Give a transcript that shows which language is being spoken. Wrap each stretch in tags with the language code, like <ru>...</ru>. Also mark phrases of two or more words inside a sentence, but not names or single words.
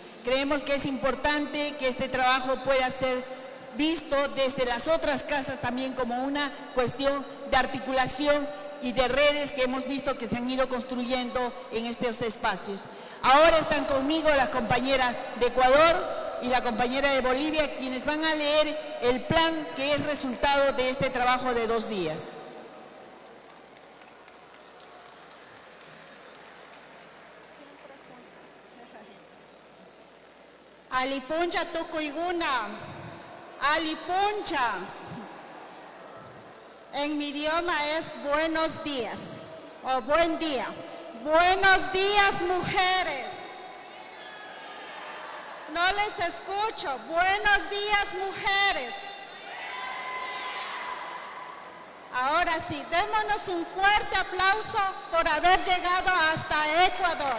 <es>Creemos que es importante que este trabajo pueda ser visto desde las otras casas también como una cuestión de articulación y de redes que hemos visto que se han ido construyendo en estos espacios. Ahora están conmigo la compañera de Ecuador y la compañera de Bolivia, quienes van a leer el plan que es resultado de este trabajo de 2 días.</es> <qu>Alipuncha tukuyguna, alipuncha.</qu> <es>En mi idioma es buenos días o buen día. Buenos días, mujeres. No les escucho. Buenos días, mujeres. Ahora sí, démonos un fuerte aplauso por haber llegado hasta Ecuador.</es>